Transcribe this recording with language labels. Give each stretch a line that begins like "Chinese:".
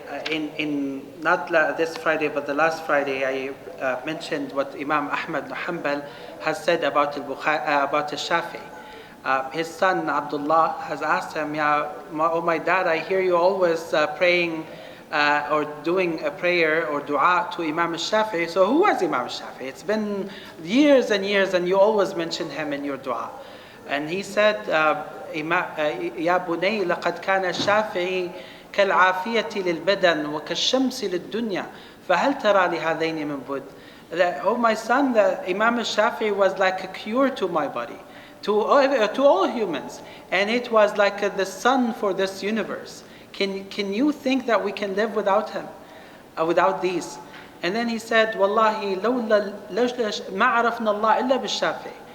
English: In not this Friday, but the last Friday, I mentioned what Imam Ahmad bin Hanbal has said about Shafi'i. His son Abdullah has asked him, oh my dad, I hear you always praying or doing a prayer or dua to Imam Shafi'i. So who was Imam Shafi'i? It's been years and years, and you always mention him in your dua. And he said,
Arabic: Ya bunay, laqad kana Shafi'i كالعافية للبدن وكالشمس للدنيا فهل ترى لهذين من بد.
English: Oh my son, the Imam Shafi'i was like a cure to my body, to all humans, and it was like the sun for this universe. Can you think that we can live without him, without these? And then he said, Wallahi
Arabic: ما عرفنا الله إلا بالشافعي.